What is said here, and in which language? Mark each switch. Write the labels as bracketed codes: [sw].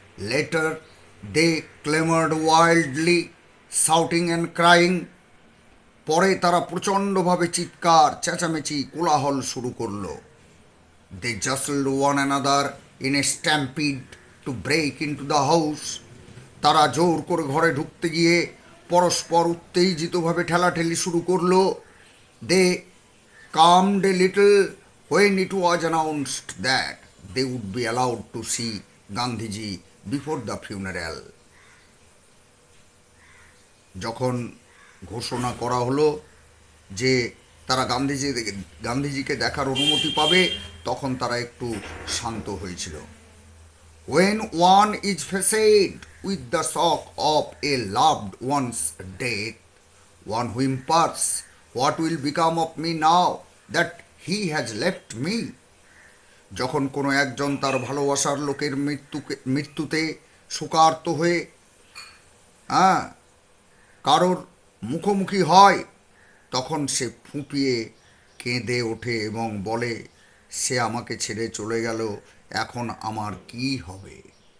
[en] later they clamoured wildly shouting and crying, [bn] পরে তারা প্রচণ্ডভাবে চিৎকার, চেঁচামেচি, কোলাহল শুরু করলো। [en] they jostled one another in a stampede to break into the house, [bn] তারা জোর করে ঘরে ঢুকতে গিয়ে পরস্পর উত্তেজিতভাবে ঠেলাঠেলি শুরু করলো। [en] They calmed a little when it was announced that they would be allowed to see Gandhiji before the funeral. [bn] যখন ঘোষণা করা হলো যে তারা গান্ধীজিকে দেখার অনুমতি পাবে, তখন তারা একটু শান্ত হয়েছিল। [en] When one is faced with the shock of a loved one's death, one whimpers, "What will become of me now that he has left me?" [bn] যখন কোনো একজন তার ভালোবাসার লোকের মৃত্যুতে শোকার্ত হয়ে হ্যাঁ কারোর মুখোমুখি হয়, তখন সে ফুঁপিয়ে কেঁদে ওঠে এবং বলে, সে আমাকে ছেড়ে চলে গেল, এখন আমার কি হবে।